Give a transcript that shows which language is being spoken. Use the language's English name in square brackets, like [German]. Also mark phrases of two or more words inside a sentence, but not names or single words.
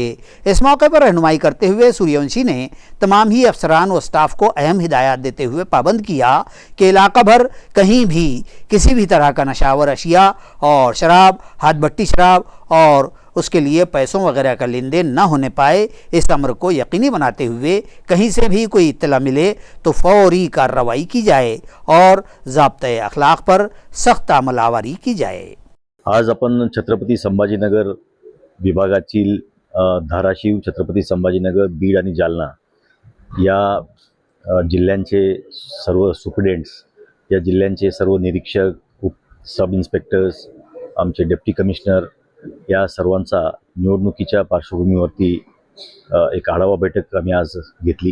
[Urdu] اس موقع پر رہنمائی کرتے ہوئے سوریہ ونشی نے تمام ہی افسران و سٹاف کو اہم ہدایات دیتے ہوئے پابند کیا کہ علاقہ بھر کہیں بھی کسی بھی طرح کا نشاور اشیاء اور شراب، ہاتھ بٹی شراب اور اس کے لیے پیسوں وغیرہ کا لین دین نہ ہونے پائے، اس امر کو یقینی بناتے ہوئے کہیں سے بھی کوئی اطلاع ملے تو فوری کارروائی کی جائے اور ضابطۂ اخلاق پر سخت عمل آوری کی جائے۔ [Marathi] आज आपण छत्रपती संभाजीनगर विभागातील धाराशिव, छत्रपती संभाजीनगर, बीड आणि जालना या जिल्ह्यांचे सर्व सुप्रिटेंडेंट्स, या जिल्ह्यांचे सर्व निरीक्षक, [English] sub inspectors, [Marathi] आमचे [English] deputy commissioner [Marathi] या सर्वांचा निवडणुकीच्या पार्श्वभूमीवरती एक आढावा बैठक आम्ही आज घेतली।